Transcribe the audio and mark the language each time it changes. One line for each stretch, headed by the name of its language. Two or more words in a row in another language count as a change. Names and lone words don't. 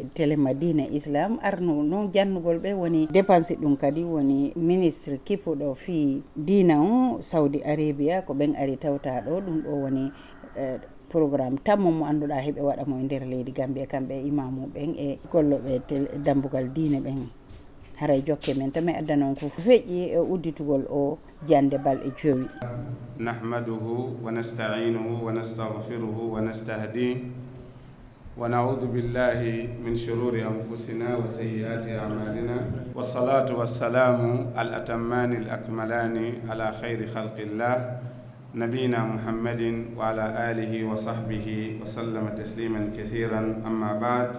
Fula: télé Madina Islam arno noon jannugol ɓe woni dépense ɗum kadi woni ministre kippuɗo fi dina o Saudi Arabia ko ɓen ari tawta ɗo ɗum ɗo woni programme tammo mo annduɗa heeɓe waɗa mo e nder leydi Gambia kamɓe imamuɓen e golloɓe dambugal diine ɓen haray jokke men to mi adda noon ko feƴƴi e udditugol o jande balɗe jowi.
Arabic: نحمده ونستعينه ونستغفره ونستهديه ونعوذ بالله من شرور أنفسنا وسيئات أعمالنا والصلاة والسلام الأتمان الأكملان على خير خلق الله نبينا محمد وعلى آله وصحبه وسلم تسليما كثيرا أما بعد.